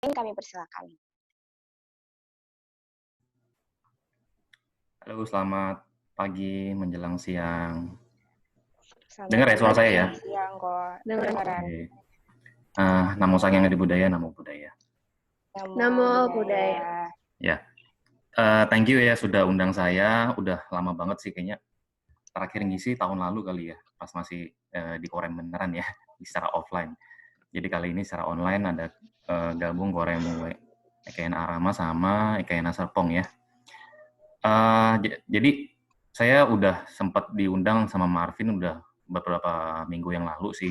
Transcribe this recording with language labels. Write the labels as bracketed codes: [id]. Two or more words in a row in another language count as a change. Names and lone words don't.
[id] kami persilakan. Halo, selamat pagi menjelang siang. Selamat Dengar ya suara pagi saya ya? menjelang siang kok. Dengaran. Oke. [pi] Namo Sang Hyang Adi Budaya, Namo Buddhaya. Namo Buddhaya. [id] Ya, [en] thank you [id] ya sudah undang saya. Udah lama banget sih kayaknya. Terakhir ngisi tahun lalu kali ya, pas masih di Korem beneran ya, secara offline. Jadi kali ini secara online ada gabung Korem EKN Arama sama EKN Serpong ya. Jadi saya udah sempat diundang sama Marvin udah beberapa minggu yang lalu sih.